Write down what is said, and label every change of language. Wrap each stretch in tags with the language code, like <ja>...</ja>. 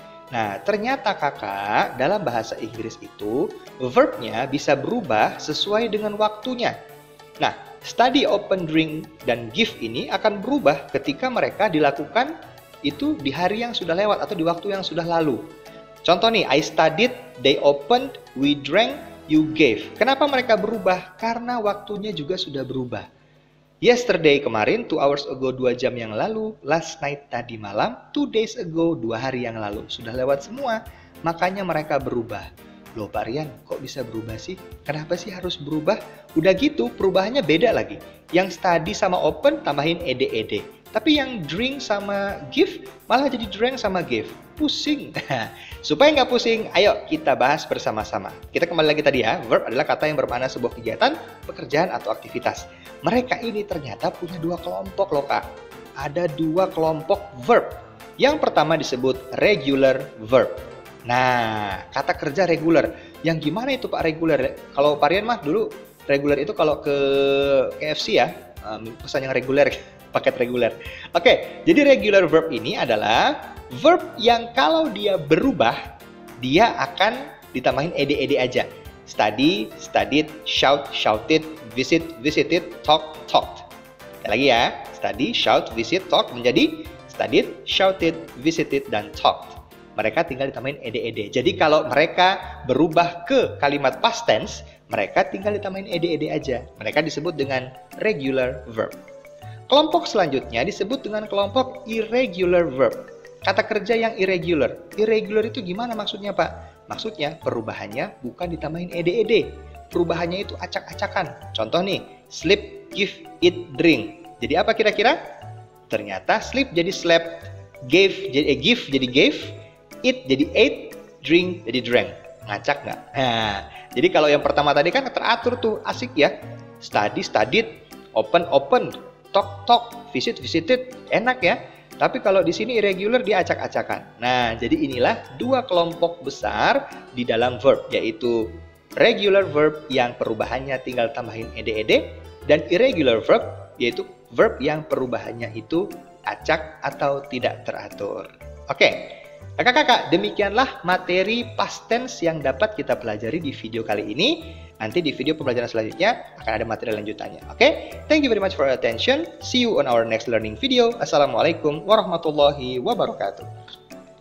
<id>Nah, ternyata kakak dalam bahasa Inggris itu verbnya bisa berubah sesuai dengan waktunya. Nah, study, open, drink, dan give ini akan berubah ketika mereka dilakukan itu di hari yang sudah lewat atau di waktu yang sudah lalu. Contoh nih,</id> <en>I studied, they opened, we drank, you gave.</en> <id>Kenapa mereka berubah? Karena waktunya juga sudah berubah. Yesterday kemarin, 2 hours ago, 2 jam yang lalu. Last night tadi malam, 2 days ago, 2 hari yang lalu. Sudah lewat semua, makanya mereka berubah. Loh Pak Rian, kok bisa berubah sih? Kenapa sih harus berubah? Udah gitu, perubahannya beda lagi. Yang study sama open tambahin ed. Tapi yang drink sama give malah jadi drank sama give. Pusing. Supaya nggak pusing, ayo kita bahas bersama-sama. Kita kembali lagi tadi ya, verb adalah kata yang bermakna sebuah kegiatan, pekerjaan, atau aktivitas. Mereka ini ternyata punya dua kelompok loh Kak. Ada dua kelompok verb. Yang pertama disebut regular verb. Nah, kata kerja regular. Yang gimana itu Pak regular? Kalau Pak Rian mah dulu regular itu kalau ke KFC ya, pesan yang reguler, paket reguler. Oke, jadi regular verb ini adalah verb yang kalau dia berubah, dia akan ditambahin ed aja.</id> <en>Study, studied, shout, shouted, visit, visited, talk, talked.</en> <id>Sekali lagi ya, study, shout, visit, talk menjadi studied, shouted, visited, dan talked. Mereka tinggal ditambahin ed. Jadi kalau mereka berubah ke kalimat past tense, mereka tinggal ditambahin ed aja. Mereka disebut dengan regular verb. Kelompok selanjutnya disebut dengan kelompok irregular verb. Kata kerja yang irregular. Irregular itu gimana maksudnya Pak? Maksudnya perubahannya bukan ditambahin ed. Perubahannya itu acak-acakan. Contoh nih,</id> <en>sleep, give, eat, drink.</en> <id>Jadi apa kira-kira? Ternyata sleep jadi slept, give jadi gave, eat jadi ate, drink jadi drank. Ngacak nggak? Nah, jadi kalau yang pertama tadi kan teratur tuh, asik ya.</id> <en>Study, studied, open, open, talk, talk, visit, visited,</en> <id>enak ya. Tapi kalau di sini irregular dia acak-acakan. Nah, jadi inilah dua kelompok besar di dalam verb, yaitu regular verb yang perubahannya tinggal tambahin ed dan irregular verb yaitu verb yang perubahannya itu acak atau tidak teratur. Oke. Kakak-kakak, demikianlah materi past tense yang dapat kita pelajari di video kali ini. Nanti di video pembelajaran selanjutnya akan ada materi lanjutannya. Oke?</id> <en>Thank you very much for your attention. See you on our next learning video. Assalamualaikum warahmatullahi wabarakatuh.</en>